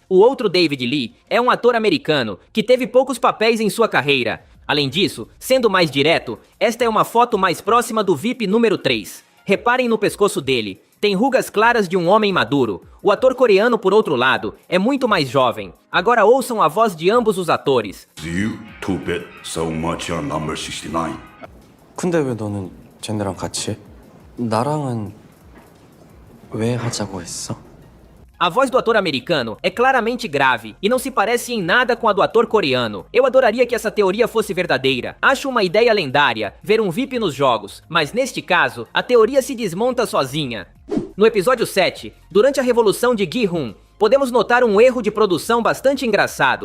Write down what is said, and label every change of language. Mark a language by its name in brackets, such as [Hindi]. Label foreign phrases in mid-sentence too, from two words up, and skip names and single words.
[Portuguese] O outro David Lee é um ator americano, que teve poucos papéis em sua carreira. Além disso, sendo mais direto, esta é uma foto mais próxima do VIP número 3. Reparem no pescoço dele. Tem rugas claras de um homem maduro. O ator coreano, por outro lado, é muito mais jovem. Agora ouçam a voz de ambos os atores. [English] You to bet so much on number 69. [Korean] 근데 왜 너는 쟤네랑 같이 해? 나랑은 왜 하자고 했어? [Portuguese] A voz do ator americano é claramente grave e não se parece em nada com a do ator coreano. Eu adoraria que essa teoria fosse verdadeira. Acho uma ideia lendária ver um VIP nos jogos, mas neste caso, a teoria se desmonta sozinha. No episódio 7, durante a revolução de Gi-hun, podemos notar um erro de produção bastante engraçado.